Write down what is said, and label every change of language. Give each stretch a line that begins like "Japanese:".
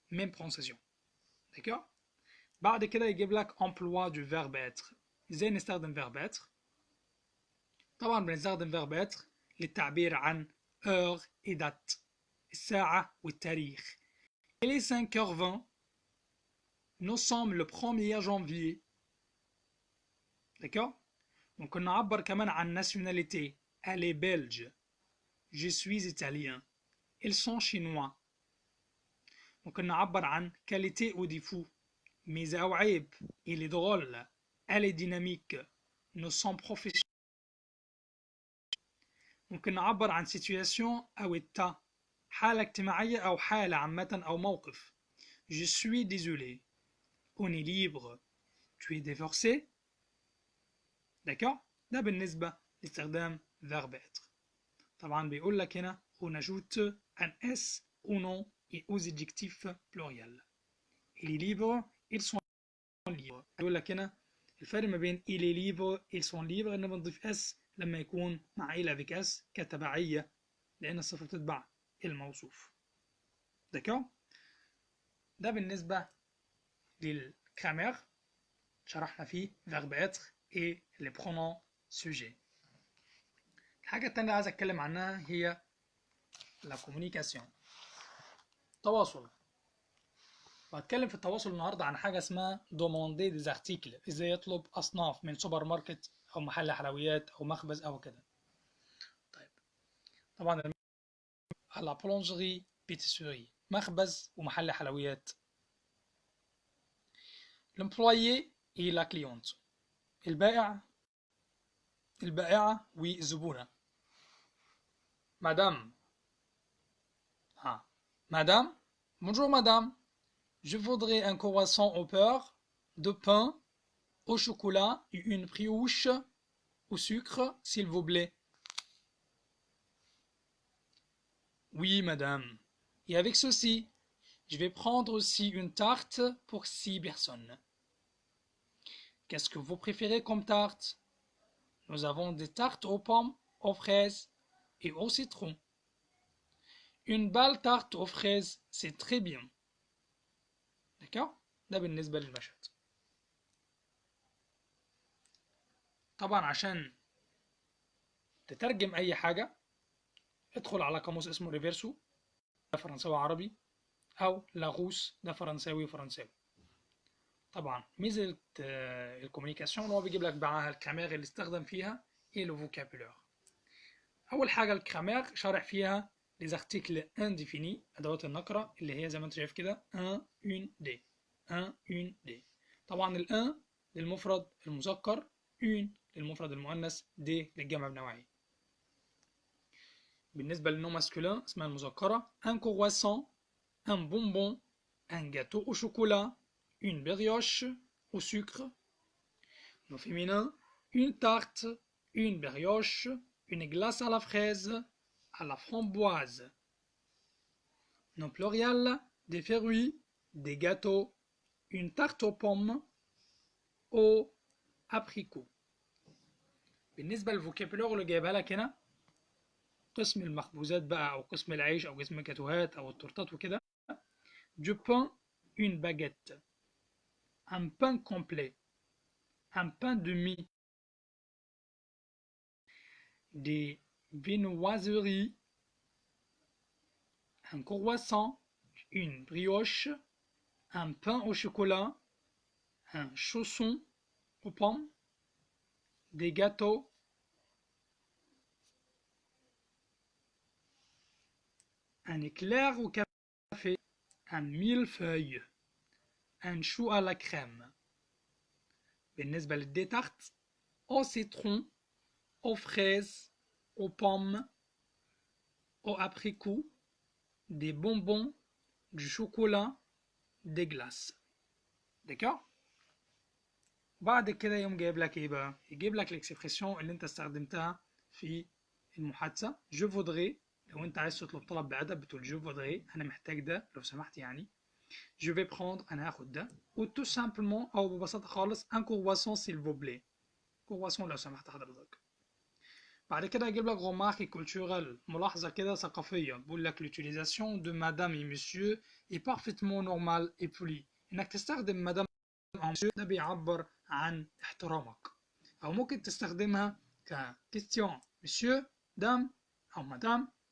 French: même prononciation. d'accord؟
Arabic: بعد كده يجيب لك
French: emploi du verbe être.
Arabic: ازاي نستخدم verbe être؟ طبعا بنستخدم verbe être للتعبير عن
French: heure et date،
Arabic: الساعة والتاريخ.
French: Il est 5h20. Nous sommes le 1er janvier. d'accord؟
Arabic: ممكن نعبر كمان عن nationalité.
French: Elle est belge. Je suis italien. Ils sont chinois.
Arabic: ممكن نعبر عن
French: qualité ou défaut.
Arabic: ميزة أو عيب.
French: Il est drôle. Elle est dynamique. Nous sommes professionnels.
Arabic: ممكن نعبر عن situation أو état. حالة اجتماعية أو حالة عامة أو موقف.
French: Je suis désolé. On est libre. Tu es divorcé. d'accord؟
Arabic: ده بالنسبة لاستخدام verbe être. طبعا بيقول لك هنا
French: on ajoute un s au nom et aux adjectifs pluriels. Il est libre. Ils sont libres.
Arabic: بيقول لك هنا الفرق ما بين
French: il est libre ils sont libres
Arabic: ان بنضيف s لما يكون مع
French: il avec s
Arabic: كتبعية لأن الصفة بتتبع الموصوف. d'accord؟ ده بالنسبة للجرامير شرحنا فيه
French: verbe être et les pronoms sujets.
Arabic: الحاجة التانية اللي عايز أتكلم عنها هي la communication. تواصل. وهتكلم في التواصل النهاردة عن حاجة اسمها
French: demander des articles.
Arabic: ازاي يطلب أصناف من سوبر ماركت أو محل حلويات أو مخبز أو كده. طيب طبعا
French: la boulangerie pâtisserie
Arabic: مخبز ومحل حلويات.
French: l'employé et la cliente
Arabic: البائعة والزبونة.
French: madame madame bonjour madame, je voudrais un croissant au beurre, de pain au chocolat et une brioche au sucre s'il vous plaît. oui madame, et avec ceci je vais prendre aussi une tarte pour 6 personnes. Qu'est-ce que vous préférez comme tarte? Nous avons des tartes aux pommes, aux fraises et au citron. Une belle tarte aux fraises, c'est très bien. d'accord؟
Arabic: ده بالنسبة للمشهد. طبعا عشان تترجم أي حاجة ادخل على قاموس اسمه ريفيرسو، ده فرنساوي عربي، أو لاغوس ده فرنساوي فرنساوي. طبعا ميزة الكوميونيكاسيون اللي هو بيجيب لك معاها الجرامير اللي استخدم فيها ايه لو فوكابولار. أول حاجة الجرامير شارح فيها
French: les articles indéfinis
Arabic: أدوات النكرة اللي هي زي ما أنت شايف كده
French: un, une, des. un, une, des.
Arabic: طبعا ال un للمفرد المذكر، une للمفرد المؤنث، des للجمع بنوعية. بالنسبة للنوم ماسكولين اسمها المذكرة
French: un croissant, un bonbon, un gâteau au chocolat, une brioche au sucre. Nos féminins une tarte, une brioche, une glace à la fraise, à la framboise. Nos pluriels des fruits, des gâteaux, une tarte aux pommes, aux abricots.
Arabic: بالنسبة للفوكابولار اللي جايبها لك هنا قسم المخبوزات بقى أو قسم العيش أو قسم الجاتوهات أو التورتات وكده.
French: Du pain, une baguette. Un pain complet. Un pain demi. Des viennoiseries. Un croissant, une brioche, un pain au chocolat, un chausson aux pommes, des gâteaux, un éclair au café, un millefeuille, un chou à la crème.
Arabic: بالنسبة للدي
French: tarte au citron, aux fraises, aux pommes, aux abricots, des bonbons, du chocolat, des glaces. d'accord؟
Arabic: بعد كده يوم جايب لك ايه بقى؟ يجيب لك الاكسبريسيون اللي انت استخدمتها في المحادثة.
French: je voudrais
Arabic: لو انت عايز تطلب طلب بأدب بتقول je voudrais انا محتاج ده لو سمحت يعني.
French: je vais prendre
Arabic: انا هاخد ده.
French: ou tout simplement
Arabic: او ببساطة خالص
French: un croissant s'il vous plaît. croissant
Arabic: لو سمحت حضرتك. بعد كده هجيب لك
French: remarque culturelle
Arabic: ملاحظة كده ثقافية بقول لك
French: l'utilisation de madame et monsieur est parfaitement normal et poli
Arabic: انك تستخدم madame او monsieur ده بيعبر عن احترامك او ممكن تستخدمها ك
French: question monsieur dame
Arabic: او madame